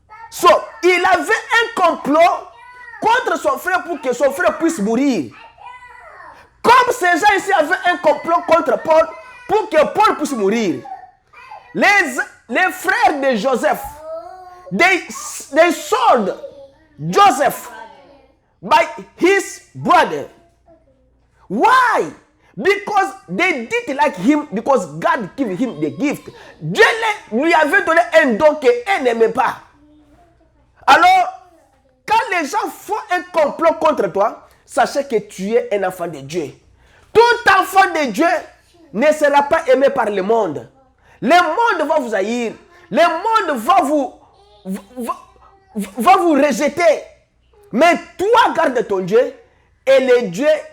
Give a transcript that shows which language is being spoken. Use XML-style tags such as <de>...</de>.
<fr>So, il avait un complot contre son frère pour que son frère puisse mourir. Comme ces gens ici avaient un complot contre Paul pour que Paul puisse mourir. Les frères de Joseph,</fr> <en>they sold Joseph by his brother. Why? Because they didn't like him, because God gave him the gift.</en> <fr>Dieu lui avait donné un don qu'elle n'aimait pas. Alors, quand les gens font un complot contre toi, sachez que tu es un enfant de Dieu. Tout enfant de Dieu ne sera pas aimé par le monde. Le monde va vous haïr. Le monde va vous rejeter. Mais toi, garde ton Dieu et le Dieu</fr>